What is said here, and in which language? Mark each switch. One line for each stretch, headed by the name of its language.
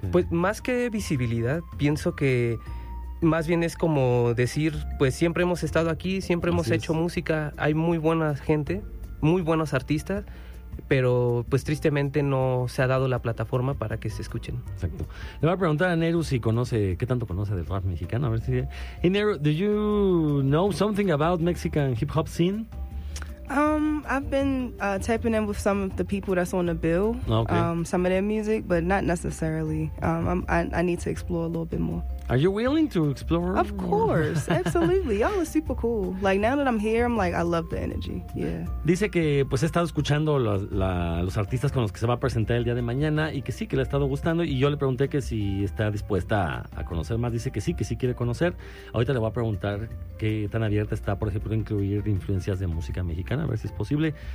Spanish: Pues, más que visibilidad, pienso que... más bien es como decir, pues siempre hemos estado aquí, siempre hemos hecho música, hay muy buena gente, muy buenos artistas, pero pues tristemente no se ha dado la plataforma para que se escuchen. Exacto. Le voy a preguntar a Neru si conoce, qué tanto conoce del rap mexicano, a ver si...
English: Hey Neru, do you know something about Mexican hip hop scene? I've been tapping in with some of the people that's on the bill. Okay. Some of their music, but not necessarily. I need to explore a little bit more. Are you willing to explore? Of course, absolutely. Y'all are super cool. Like, now that I'm here, I'm like, I love the energy. Yeah.
Spanish: Dice que pues ha estado escuchando los artistas con los que se va a presentar el día de mañana y que sí, que le ha estado gustando. Y yo le pregunté que si está dispuesta a conocer más. Dice que sí quiere conocer. Ahorita le voy a preguntar qué tan abierta está, por ejemplo, incluir influencias de música mexicana, a ver si es posible.